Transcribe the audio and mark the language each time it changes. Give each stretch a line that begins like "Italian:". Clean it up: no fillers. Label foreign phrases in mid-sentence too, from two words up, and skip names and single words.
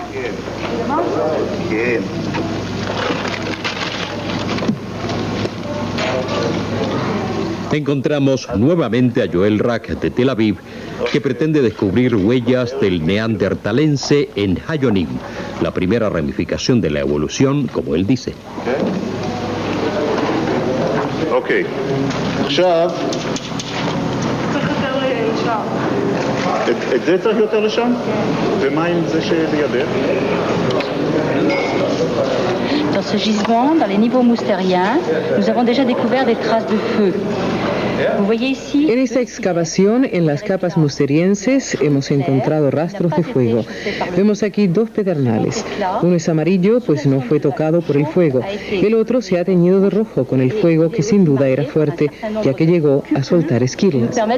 Spanish: Encontramos nuevamente a Joel Rak de Tel Aviv, que pretende descubrir huellas del neandertalense en Hayonim, la primera ramificación de la evolución, como él dice.
Hebrew: Okay. את זה צריך יותר לשם? ומה עם זה שלידך?
French: Dans ce gisement, dans les niveaux moustériens, nous avons déjà découvert des traces de feu. Vous voyez ici...
Spanish: En esta excavación, en las capas musterienses, hemos encontrado rastros de fuego. Vemos aquí 2 pedernales. Uno es amarillo, pues no fue tocado por el fuego. El otro se ha teñido de rojo con el fuego, que sin duda era fuerte, ya que llegó a soltar esquirlas.